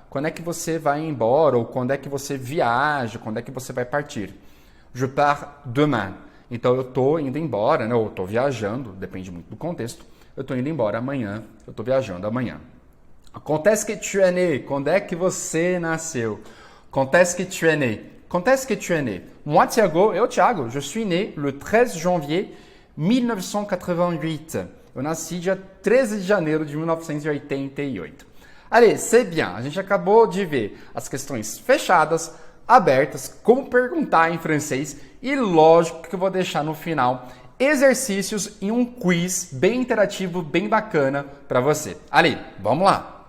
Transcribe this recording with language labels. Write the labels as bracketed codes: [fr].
[pt] Quando é que você vai embora? Ou quando é que você viaja? Quando é que você vai partir? [fr] Je pars demain. [pt] Então eu estou indo embora, né? Ou estou viajando, depende muito do contexto. Eu estou indo embora amanhã, eu estou viajando amanhã. [fr] Quand est-ce que tu es né? [pt] Quando é que você nasceu? [fr] Quand est-ce que tu es né? Quand est-ce que tu es né? Moi, Thiago, je suis né le 13 janvier 1988. [pt] Eu nasci dia 13 de janeiro de 1988. [fr] Allez, c'est bien. [pt] A gente acabou de ver as questões fechadas, abertas, como perguntar em francês e lógico que eu vou deixar no final exercícios e um quiz bem interativo, bem bacana para você. Ali, vamos lá!